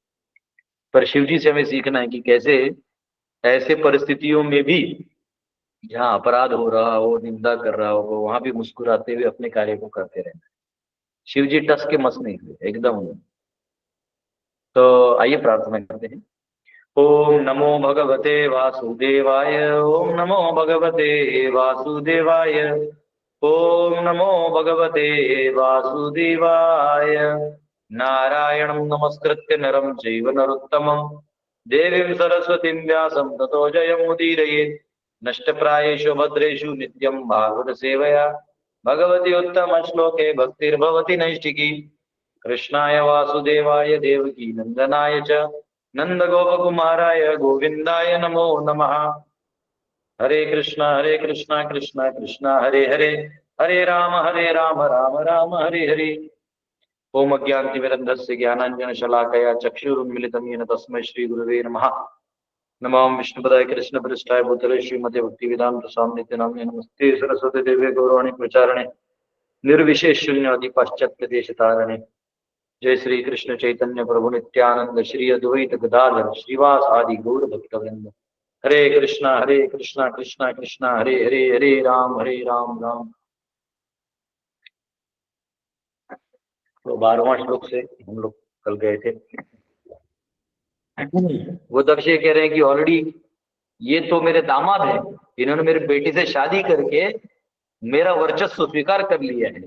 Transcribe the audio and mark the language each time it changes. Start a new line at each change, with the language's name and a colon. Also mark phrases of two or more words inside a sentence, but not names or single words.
Hindi: पर शिव जी से हमें सीखना है कि कैसे ऐसे परिस्थितियों में भी जहाँ अपराध हो रहा हो, निंदा कर रहा हो, वहां भी मुस्कुराते हुए अपने कार्य को करते रहना। शिव जी टस के मस नहीं हुए एकदम। तो आइए प्रार्थना करते हैं।
Sanskrit: ओम नमो भगवते वासुदेवाय, ओम नमो भगवते वासुदेवाय, ओम नमो भगवते वासुदेवाय। नारायणं नमस्कृत्य नरं चैव नरोत्तमं देवीं सरस्वतीं व्यासं ततो जयमुदीरयेत्। नष्टप्रायेषु भद्रेषु नित्यं भागवत सेवया भगवती उत्तम श्लोके भक्तिर्भवति नैष्ठिकी। कृष्णाय वासुदेवाय देवकी नंदनाय च नंद गोपकुमाराय गोविंदाय नमो नमः। हरे कृष्णा कृष्णा कृष्णा हरे हरे, हरे राम राम राम हरे हरे। ओम अज्ञानतिमिरन्धस्य ज्ञानाञ्जनशलाकया चक्षुरुन्मिलितं येन तस्मै श्रीगुरुवे नमः। नमो विष्णुपदाय कृष्णपृष्ठाय भूतले श्रीमते भक्तिवेदान्त स्वामी नित्यानंद नमस्ते सरस्वती देवे गौरवाणी प्रचारणे निर्विशेष शून्यवादी पाश्चात्य देश तारणे। जय श्री कृष्ण चैतन्य प्रभु नित्यानंद श्री अद्वैत गदाधर श्रीवास आदि गौर भक्तवृंद। हरे कृष्णा कृष्णा कृष्णा हरे हरे, हरे राम राम।
Hindi: तो 12वां श्लोक से हम लोग कल गए थे। वो दक्ष ये कह रहे हैं कि ऑलरेडी ये तो मेरे दामाद हैं, इन्होंने मेरी बेटी से शादी करके मेरा वर्चस्व स्वीकार कर लिया है।